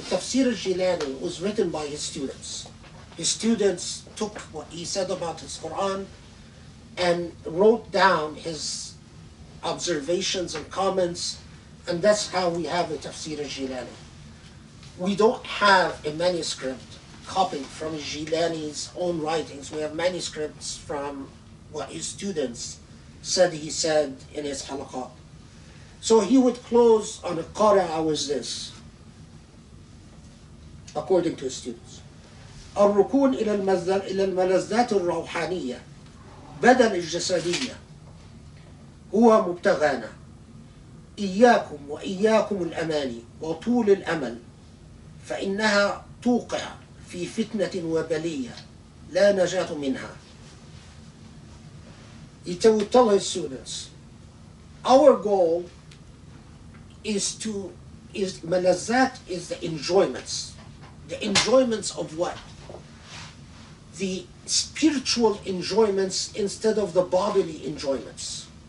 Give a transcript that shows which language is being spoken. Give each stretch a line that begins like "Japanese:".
English: Tafsir al-Jilani was written by his students. His students took what he said about his Quran and wrote down his observations and comments, and that's how we have the Tafsir al-Jilani. We don't have a manuscript copied from Jilani's own writings. We have manuscripts from what his students said he said in his Halaqa. So he would close on Al-Qari'ah was this, according to his students:
Arabic: الركون إلى الملذات الروحانية بدل الجسدية هو مبتغانا إياكم وإياكم الأماني وطول الأمل فإنها توقع في فتنة وبلية لا نجاة منها.
English: He would tell his students, our goal is malazat is the enjoyments of what? The spiritual enjoyments instead of the bodily enjoyments.